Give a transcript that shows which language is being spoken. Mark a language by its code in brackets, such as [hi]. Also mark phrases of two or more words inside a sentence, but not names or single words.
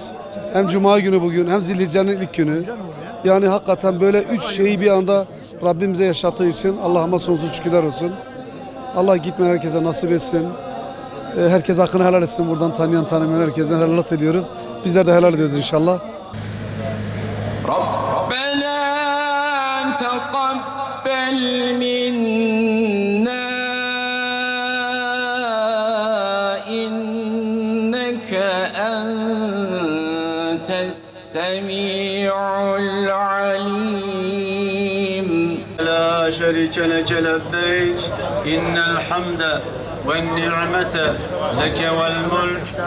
[tr] Hem Cuma günü bugün, hem Zilhicce'nin ilk günü. Yani hakikaten böyle 3 şeyi bir anda Rabbimize yaşattığı için Allah'ıma sonsuz şükürler olsun. Allah gitmeyen herkese nasip etsin. Herkes hakkını helal etsin. Buradan tanıyan tanımayan herkesten helal ediyoruz. Bizler de helal ediyoruz inşallah. [ar] ربنا تقبل منا إنك السميع العليم لا شريك لك لبيك إن الحمد والنعمة لك والملك